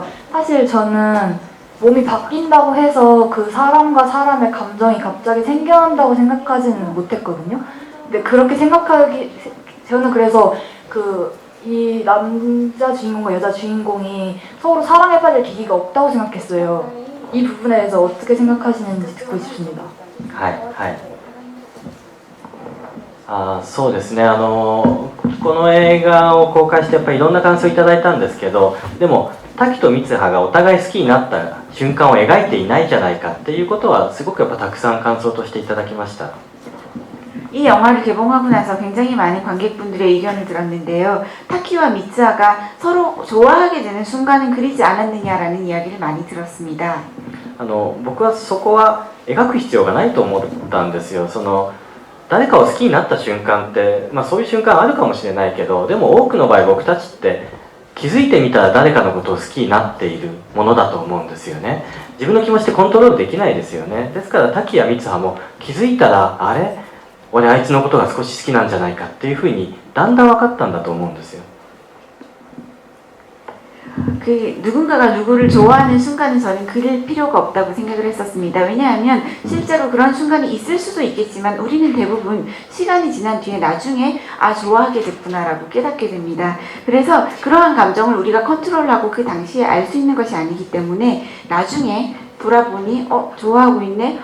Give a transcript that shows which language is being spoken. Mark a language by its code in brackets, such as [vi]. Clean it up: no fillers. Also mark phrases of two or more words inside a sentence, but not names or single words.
[ko] 사실 저는 몸이 바뀐다고 해서 그 사람과 사람의 감정이 갑자기 생겨난다고 생각하지는 못했거든요. 근데 그렇게 저는 그래서 이 남자 주인공과 여자 주인공이 서로 사랑에 빠질 계기가 없다고 생각했어요. 이 부분에 대해서 어떻게 생각하시는지 듣고 싶습니다. [ja] そうですねこの映画を公開してやっぱりいろんな感想をいただいたんですけどでも滝と光葉がお互い好きになった瞬間を描いていないじゃないかっていうことはすごくやっぱたくさん感想としていただきました。 [ko] 이 영화를 개봉하고 나서 굉장히 많은 관객분들의 의견을 들었는데요. 타키와 미츠아가 서로 좋아하게 되는 순간은 그리지 않았느냐라는 이야기를 많이 들었습니다. [ja] 僕はそこは描く必要がないと思ったんですよ。誰かを好きになった瞬間って、そういう瞬間あるかもしれないけどでも多くの場合僕たちって気づいてみたら誰かのことを好きになっているものだと思うんですよね。自分の気持ちってコントロールできないですよね。ですから滝や光葉も気づいたらあれ俺あいつのことが少し好きなんじゃないかっていうふうにだんだん分かったんだと思うんですよ。 [ko] 누군가가 누구를 좋아하는 순간은 저는 그릴 필요가 없다고 생각을 했었습니다. 왜냐하면 실제로 그런 순간이 있을 수도 있겠지만 우리는 대부분 시간이 지난 뒤에 나중에 좋아하게 됐구나라고 깨닫게 됩니다. 그래서 그러한 감정을 우리가 컨트롤하고 그 당시에 알 수 있는 것이 아니기 때문에 나중에 돌아보니 좋아하고 있네?